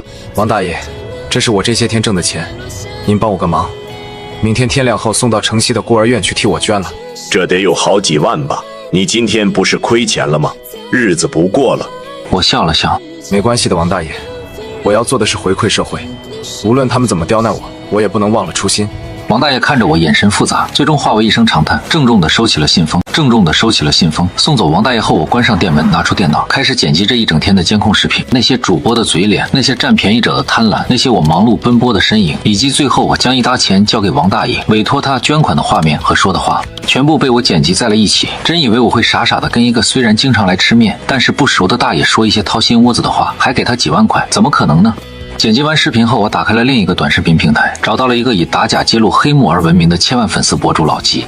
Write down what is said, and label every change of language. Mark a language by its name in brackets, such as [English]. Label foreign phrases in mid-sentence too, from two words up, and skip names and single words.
[Chinese] 王大爺，這是我這些天掙的錢，您幫我個忙，明天天亮後送到城西的孤兒院去替我捐了。這得有好幾萬吧？你今天不是虧錢了嗎？日子不過了。我笑了笑，沒關係的，王大爺，我要做的是回饋社會，無論他們怎麼刁難我，我也不能忘了初心。王大爺看着我，眼神複雜，最終化為一聲長嘆，鄭重地收起了信封。送走王大爺後，我關上店門，拿出電腦，開始剪輯這一整天的監控視頻。那些主播的嘴臉，那些占便宜者的貪婪，那些我忙碌奔波的身影，以及最後我將一沓錢交給王大爺，委托他捐款的畫面和說的話，全部被我剪輯在了一起。真以為我會傻傻的跟一個雖然經常來吃麵，但是不熟的大爺說一些掏心窩子的話，還給他幾萬塊？怎麼可能呢？剪輯完視頻後，我打開了另一個短視頻平台，找到了一個以打假揭露黑幕而聞名的千萬粉絲博主老紀。